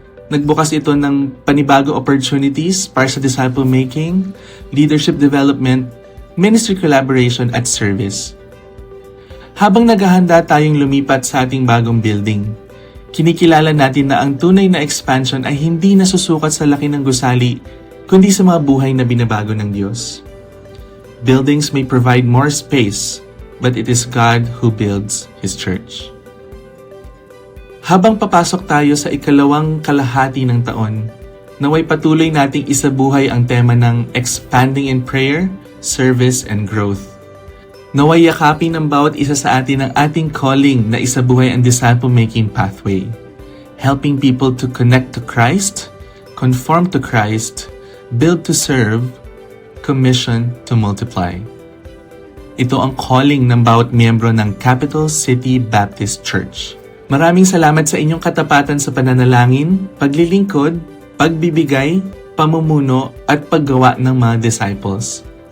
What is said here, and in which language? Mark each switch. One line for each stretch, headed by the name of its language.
Filipino: Nagbukas ito ng panibagong opportunities para sa disciple making, leadership development, ministry collaboration at service. Habang naghahanda tayong lumipat sa ating bagong building, kinikilala natin na ang tunay na expansion ay hindi nasusukat sa laki ng gusali, kundi sa mga buhay na binabago ng Diyos.
English: Buildings may provide more space, but it is God who builds His church.
Filipino: Habang papasok tayo sa ikalawang kalahati ng taon, naway patuloy nating isabuhay ang tema ng
English: expanding in prayer, service, and growth.
Filipino: Naway yakapin ng bawat isa sa atin ang ating calling na isabuhay ang disciple-making pathway.
English: Helping people to connect to Christ, conform to Christ, build to serve, commission to multiply.
Filipino: Ito ang calling ng bawat miyembro ng Capital City Baptist Church. Maraming salamat sa inyong katapatan sa pananalangin, paglilingkod, pagbibigay, pamumuno at paggawa ng mga disciples.